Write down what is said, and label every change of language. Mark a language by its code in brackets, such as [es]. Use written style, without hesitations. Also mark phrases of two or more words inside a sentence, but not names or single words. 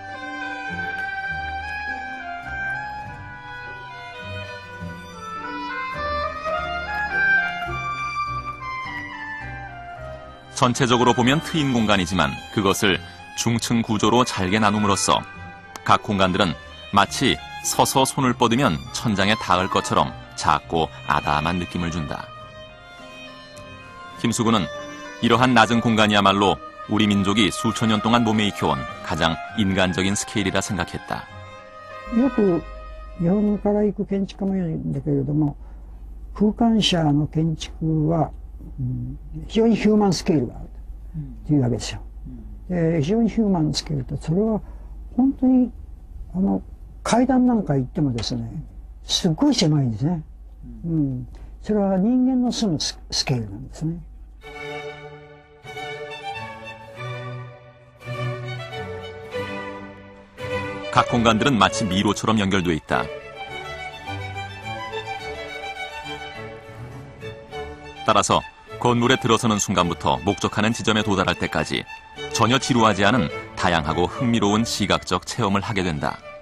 [ko] 전체적으로 보면 트인 공간이지만 그것을 중층 구조로 잘게 나눔으로써 각 공간들은 마치 서서 손을 뻗으면 천장에 닿을 것처럼 작고 아담한 느낌을 준다. 김수근은 이러한 낮은 공간이야말로 우리 민족이 수천 년 동안 몸에 익혀온 가장 인간적인 스케일이라 생각했다. [ja] よく日本から行く建築家もいるんだけれども、空間者の建築は非常にヒューマンスケールがあるというわけですよ。非常にヒューマンスケールと、それは本当に階段なんか行ってもですね、すっごい狭いんですね。それは人間の住むスケールなんですね。 [ko] 각 공간들은 마치 미로처럼 연결돼 있다. 따라서 건물에 들어서는 순간부터 목적하는 지점에 도달할 때까지 전혀 지루하지 않은 다양하고 흥미로운 시각적 체험을 하게 된다.